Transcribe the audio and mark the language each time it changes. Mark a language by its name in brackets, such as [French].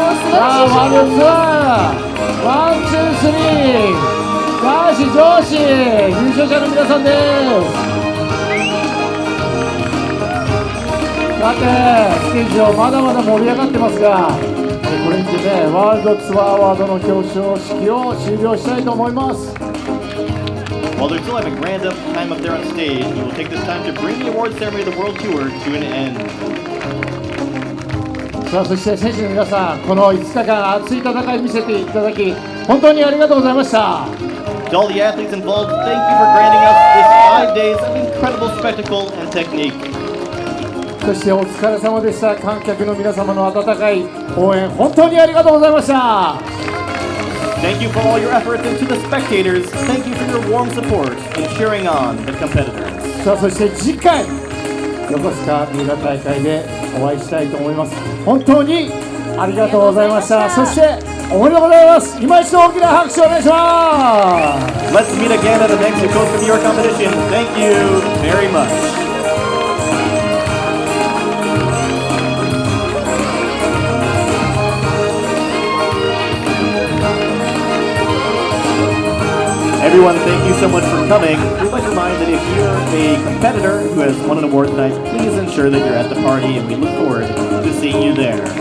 [Japanese] さあ、ワールドツアーワン、ツー、スリー、男子、女子優勝者の皆さんです。さて、ステージ上まだまだ盛り上がってますが、これにてね、ワールドツアーアワードの表彰式を終了したいと思います。 [English] While they're still having grand time up there on stage, we will take this time to bring the award ceremony of the World Tour to an end. [Japanese] さあ、そして選手の皆さん、この5日間熱い戦い見せていただき本当にありがとうございました。 [English] To all the athletes involved, thank you for granting us this 5 days of incredible spectacle and technique. [Japanese] そしてお疲れ様でした。観客の皆様の温かい応援本当にありがとうございました。 [English] Thank you for all your efforts, and to the spectators, thank you for your warm support in cheering on the competitors. [Japanese] さあ、そして次回横須賀三浦大会でお会いしたいと思います。本当にありがとうございました。そしておめでとうございます。今一度大きな拍手をお願いします。 [English] Let's meet again at the next Coast of New York competition. Thank you very much. Everyone, thank you so much for coming. We'd like to remind that if you're a competitor who has won an award tonight, please ensure that you're at the party, and we look forward to seeing you there.